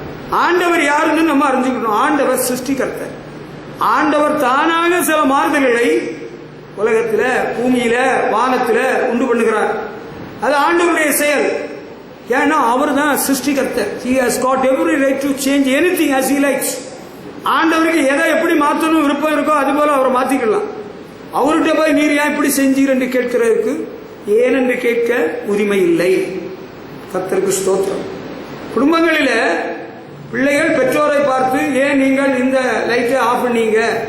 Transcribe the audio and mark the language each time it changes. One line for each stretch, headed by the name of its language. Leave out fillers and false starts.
Tamil: ஆண்டவர் யாருன்னு நம்ம அறிஞ்சுக்கணும். ஆண்டவர் சிருஷ்டிகர்த்தர். ஆண்டவர் தானாக சில மாறுதல்களை உலகத்தில, பூமியில, வானத்தில உண்டு பண்ணுகிறார். அது ஆண்டவருடைய செயல். ஏன்னா அவர் தான் சிருஷ்டிகர்த்தர்.
English: He has got every right to change anything as he likes.
Tamil: ஆண்டவருக்கு எதை எப்படி மாற்றணும் விருப்பம் இருக்கோ அது போல அவர் மாத்திக்கலாம். அவர்கிட்ட போய் நீர் ஏன் இப்படி செஞ்சீர் என்று கேட்கிறதுக்கு ஏனென்று கேட்க உரிமை இல்லை. கர்த்தருக்கு ஸ்தோத்திரம். குடும்பங்களில பிள்ளைகள் பெற்றோரை பார்த்து, ஏன் நீங்கள் இந்த லைட்டை ஆஃப் பண்ணீங்க?